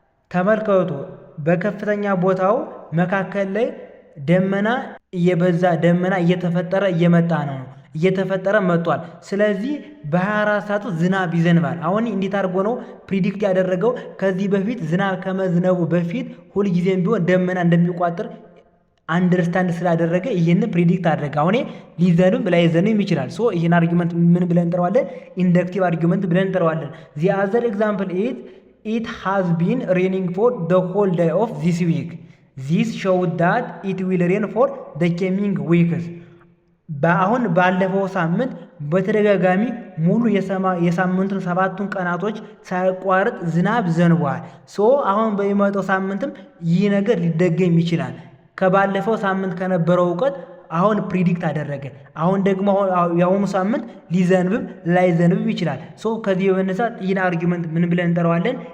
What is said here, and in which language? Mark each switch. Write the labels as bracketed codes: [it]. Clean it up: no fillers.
[am] ተመልከቱ፣ በከፍተኛ ቦታው መካከል ላይ ደመና እየበዛ ደመና እየተፈጠረ እየመጣ ነው፣ እየተፈጠረ መጥቷል። ስለዚህ በ24 ሰዓት ዝናብ ይዘንባል። አሁን እንዴት አድርጎ ነው ፕሪዲክት ያደረገው? ከዚህ በፊት ዝናብ ከመዝነቡ በፊት ሁልጊዜም ቢሆን ደመና እንደሚቋጥር አንደርስታንድ ስላደረገ ይህን ፕሪዲክት አደረገ። አሁን ሊዘንም ላይዘንም ይችላል። ሶ ይህን አርጊመንት ምን ብለን እንጠራዋለን? ኢንደክቲቭ አርጊመንት ብለን እንጠራዋለን። [en] ዚ አዘር ኤግዛምፕል it has been raining for the whole day of this week. This showed that it will rain for the coming weeks. [am] በአሁን ባለፈው ሳምንት በተደጋጋሚ ሙሉ የሳምንቱን 7ቱን ቀናቶች ሳይቋረጥ ዝናብ ዘንቧል። ሶ አሁን በሚመጣው ሳምንትም ይህ ነገር ሊደገም ይችላል። ከባለፈው ሳምንት ከነበረው እውቀት አሁን ፕሪዲክት አደረገ። አሁን ደግሞ የአሁኑ ሳምንት ሊዘንብም ላይዘንብም ይችላል። ሶ ከዚህ በመነሳት ይህን አርጊመንት ምን ብለን እንጠራዋለን?